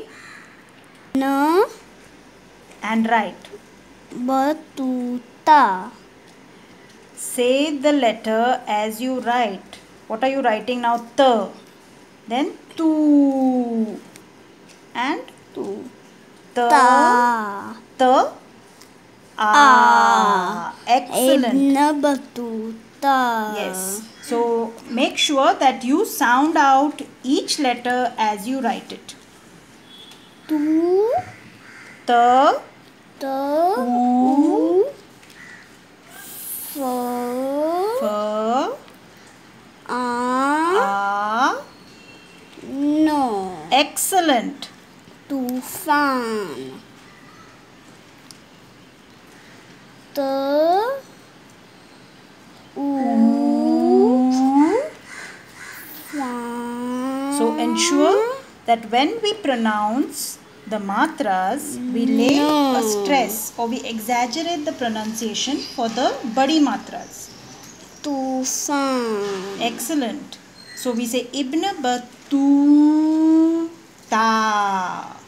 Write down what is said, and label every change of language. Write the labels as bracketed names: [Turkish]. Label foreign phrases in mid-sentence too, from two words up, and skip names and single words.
[English] Na. and write. Batuta. Say the letter as you write. What are you writing now? T. Then tu. And Tu. ta. Ta. A. Excellent. Ibn Batuta. Yes. So make sure that you sound out each letter as you write it. Tu. Ta. Ta. U. Fa. Fa. A. A. No. Excellent. Tufan. Ta. U. Fa. So ensure that when we pronounce the matras, we lay a stress or we exaggerate the pronunciation for the [Hindi] badi matras. [English] Tufan. Excellent. So we say Ibn Battuta.